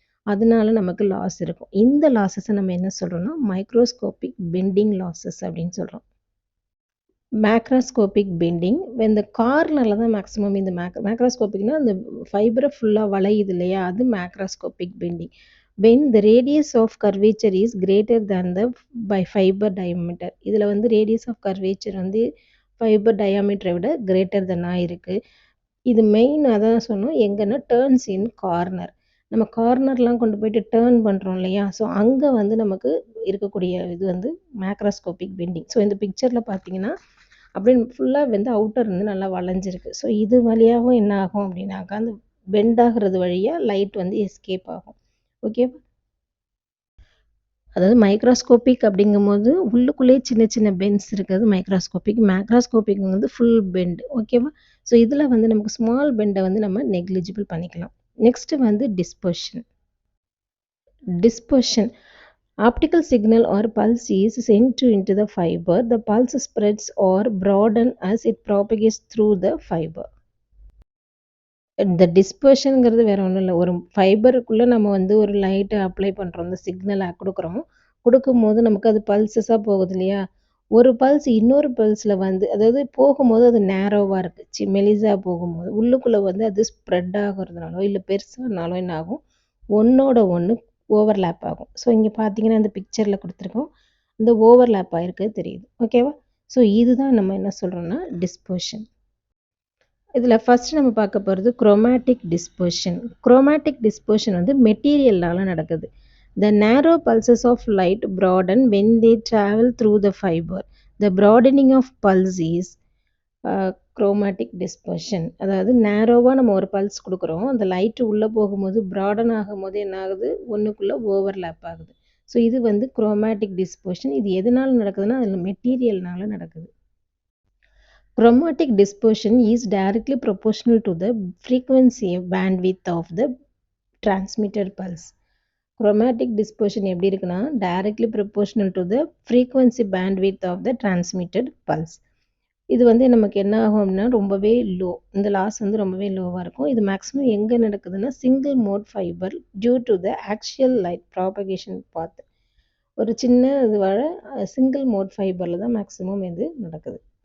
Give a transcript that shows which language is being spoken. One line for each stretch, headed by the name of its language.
Tamil: அதனால நமக்கு லாஸ் இருக்கும். இந்த லாஸஸை நம்ம என்ன சொல்கிறோம்னா மைக்ரோஸ்கோபிக் பெண்டிங் லாஸஸ் அப்படின்னு சொல்கிறோம். மேக்ரோஸ்கோபிக் பெண்டிங் இந்த கார்னரில் தான் மேக்ஸிமம் இந்த மேக்ரோஸ்கோபிக்னா அந்த ஃபைபரை ஃபுல்லாக வளையுது இல்லையா, அது macroscopic bending.
English: when the radius of curvature is greater than the by fiber diameter.
Tamil: இதில் வந்து radius of curvature வந்து ஃபைபர் டயாமீட்டரை விட கிரேட்டர் தென்னாக இருக்குது. இது மெயின் அதான் சொன்னோம் எங்கன்னா டேர்ன்ஸ் இன் கார்னர். நம்ம கார்னர்லாம் கொண்டு போயிட்டு டேர்ன் பண்ணுறோம் இல்லையா, ஸோ அங்கே வந்து நமக்கு இருக்கக்கூடிய இது வந்து மேக்ரோஸ்கோபிக் பெண்டிங். ஸோ இந்த பிக்சரில் பார்த்தீங்கன்னா அப்படின்னு ஃபுல்லாக வந்து அவுட்டர் வந்து நல்லா வளைஞ்சிருக்கு. ஸோ இது வழியாகவும் என்ன ஆகும் அப்படின்னாக்கா அந்த பெண்ட் ஆகிறது வழியாக லைட் வந்து எஸ்கேப் ஆகும். ஓகேவா? அதாவது மைக்ரோஸ்கோபிக் அப்படிங்கும்போது உள்ளுக்குள்ளேயே சின்ன சின்ன பென்ஸ் இருக்கிறது மைக்ரோஸ்கோபிக். மேக்ரோஸ்கோபிக் வந்து ஃபுல் பெண்ட். ஓகேவா? ஸோ இதில் வந்து நமக்கு ஸ்மால் பெண்டை வந்து நம்ம நெக்லிஜிபிள் பண்ணிக்கலாம். நெக்ஸ்ட் வந்து dispersion. Dispersion.
English: Optical signal or pulse is sent into the fiber. The pulse spreads or broadens as it propagates through the fiber.
Tamil: இந்த டிஸ்பர்ஷனுங்கிறது வேறு ஒன்றும் இல்லை. ஒரு ஃபைபருக்குள்ளே நம்ம வந்து ஒரு லைட்டை அப்ளை பண்ணுறோம், இந்த சிக்னலை கொடுக்குறோம். கொடுக்கும்போது நமக்கு அது பல்சஸாக போகுது இல்லையா, ஒரு பல்ஸ் இன்னொரு பல்ஸில் வந்து அதாவது போகும்போது அது நேரோவாக இருக்குது, மெலிசாக போகும்போது உள்ளுக்குள்ளே வந்து அது ஸ்ப்ரெட் ஆகிறதுனாலோ இல்லை பெருசானாலோ என்ன ஆகும், ஒன்றோட ஒன்று ஓவர்லேப் ஆகும். ஸோ இங்கே பார்த்தீங்கன்னா இந்த பிக்சரில் கொடுத்துருக்கோம், இந்த ஓவர்லேப் ஆகிருக்கு தெரியுது. ஓகேவா? ஸோ இதுதான் நம்ம என்ன சொல்கிறோம்னா டிஸ்பர்ஷன். இதில் ஃபஸ்ட்டு நம்ம பார்க்க போகிறது குரோமேட்டிக் டிஸ்பர்ஷன். குரோமேட்டிக் டிஸ்பர்ஷன் வந்து மெட்டீரியல்னால நடக்குது.
English: The narrow pulses of light broaden when they travel through the fiber. The broadening of pulse is chromatic dispersion.
Tamil: அதாவது நேரோவாக நம்ம ஒரு பல்ஸ் கொடுக்குறோம், அந்த லைட்டு உள்ளே போகும்போது ப்ராடன் ஆகும்போது என்ன ஆகுது, ஒன்றுக்குள்ளே ஓவர்லேப் ஆகுது. ஸோ இது வந்து குரோமேட்டிக் டிஸ்பர்ஷன். இது எதனால் நடக்குதுன்னா அதில் மெட்டீரியல்னால நடக்குது.
English: Chromatic dispersion is directly proportional to the frequency bandwidth of the transmitted pulse. Chromatic dispersion
Tamil: எப்படி இருக்குன்னா
English: directly proportional to the frequency bandwidth of the transmitted pulse.
Tamil: இது வந்து நமக்கு என்ன ஆகும் அப்படின்னா ரொம்பவே லோ, இந்த லாஸ் வந்து ரொம்பவே லோவாக இருக்கும். இது மேக்ஸிமம் எங்கே நடக்குதுன்னா single mode fibre due to the axial light propagation பாத். ஒரு சின்ன இதுவாக சிங்கிள் மோட் ஃபைபரில் தான் மேக்ஸிமம் இது நடக்குது.